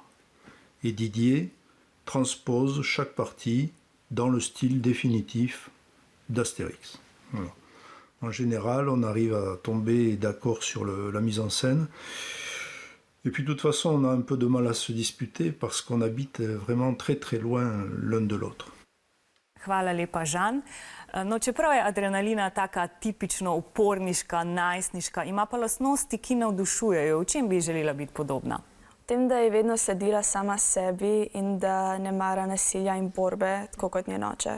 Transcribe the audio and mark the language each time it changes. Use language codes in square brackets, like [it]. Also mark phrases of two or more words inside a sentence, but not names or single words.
[fr] Et Didier transpose chaque partie dans le style définitif d'Astérix. Voilà. En général, on arrive à tomber d'accord sur la mise en scène. Et puis de toute façon, on a un peu de mal à se disputer parce qu'on habite vraiment très très loin l'un de l'autre. [sl] Hvala lepa, Žan. No, čeprav je Adrenalina taka tipično uporniška, najstniška, ima pa lastnosti, ki navdušujejo. V čem bi želela biti podobna? V tem, da je vedno sledila sama sebi in da ne mara nasilja in borbe, tako kot njen oče.